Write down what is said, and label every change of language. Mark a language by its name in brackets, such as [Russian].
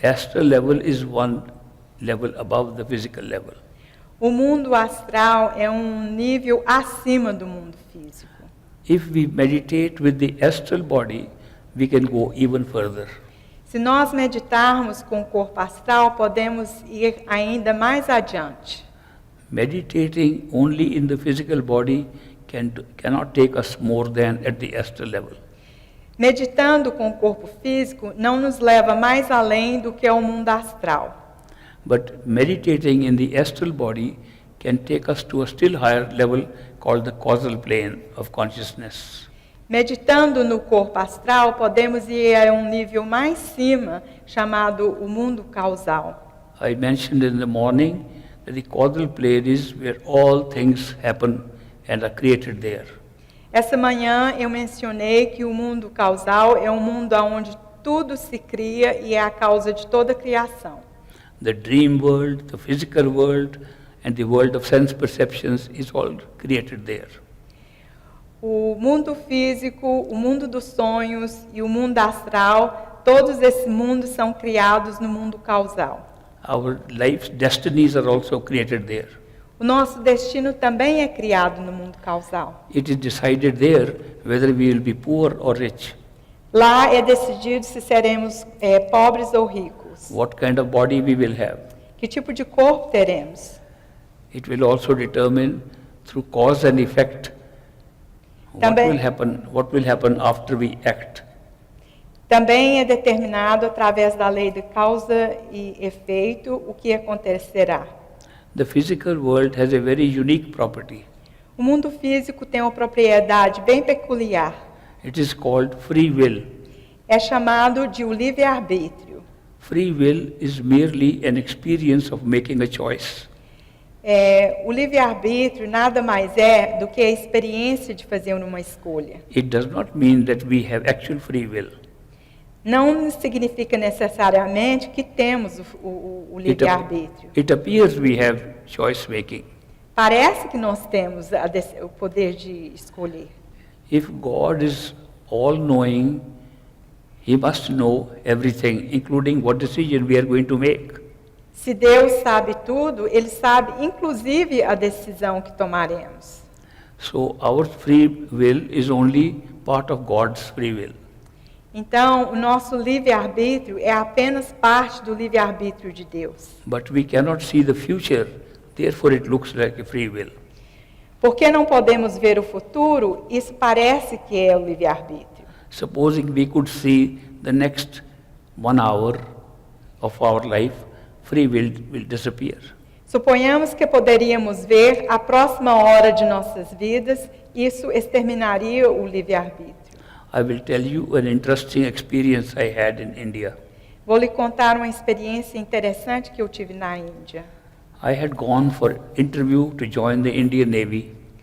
[English] Astral level is one level above the physical level. [Portuguese] O mundo astral é um nível acima do mundo físico. [English] If we meditate with the astral body, we can go even further. [Portuguese] Se nós meditarmos com o corpo astral, podemos ir ainda mais adiante. [English] Meditating only in the physical body cannot take us more than at the astral level. [Portuguese] Meditando com o corpo físico não nos leva mais além do que ao mundo astral. [English] But meditating in the astral body can take us to a still higher level called the causal plane of consciousness. [Portuguese] Meditando no corpo astral, podemos ir a um nível mais cima, chamado o mundo causal. [English] I mentioned in the morning that the causal plane is where all things happen and are created there. [Portuguese] Essa manhã eu mencionei que o mundo causal é um mundo onde tudo se cria e é a causa de toda a criação. [English] The dream world, the physical world, and the world of sense perceptions is all created there. [Portuguese] O mundo físico, o mundo dos sonhos e o mundo astral, todos esses mundos são criados no mundo causal. [English] Our life's destinies are also created there. [Portuguese] O nosso destino também é criado no mundo causal. [English] It is decided there whether we will be poor or rich, [Portuguese] Lá é decidido se seremos pobres ou ricos. [English] what kind of body we will have. [Portuguese] Que tipo de corpo teremos. [English] It will also determine through cause and effect [Portuguese] Também- [English] what will happen after we act. [Portuguese] Também é determinado através da lei de causa e efeito o que acontecerá. [English] The physical world has a very unique property. [Portuguese] O mundo físico tem uma propriedade bem peculiar. [English] It is called free will. [Portuguese] É chamado de o livre-arbítrio. [English] Free will is merely an experience of making a choice. [Portuguese] O livre-arbítrio nada mais é do que a experiência de fazer uma escolha. [English] It does not mean that we have actual free will. [Portuguese] Não significa necessariamente que temos o livre-arbítrio. [English] It appears we have choice making. [Portuguese] Parece que nós temos o poder de escolher. [English] If God is all knowing, He must know everything, including what decision we are going to make. [Portuguese] Se Deus sabe tudo, Ele sabe inclusive a decisão que tomaremos. [English] So our free will is only part of God's free will. [Portuguese] Então, o nosso livre-arbítrio é apenas parte do livre-arbítrio de Deus. [English] But we cannot see the future, therefore it looks like a free will. [Portuguese] Porque não podemos ver o futuro, isso parece que é o livre-arbítrio. [English] Supposing we could see the next 1 hour of our life, free will disappear. [Portuguese] Suponhamos que poderíamos ver a próxima hora de nossas vidas, isso exterminaria o livre-arbítrio. [English] I will tell you an interesting experience I had in India. [Portuguese] Vou lhe contar uma experiência interessante que eu tive na Índia. [English] I had gone for interview to join the Indian Navy.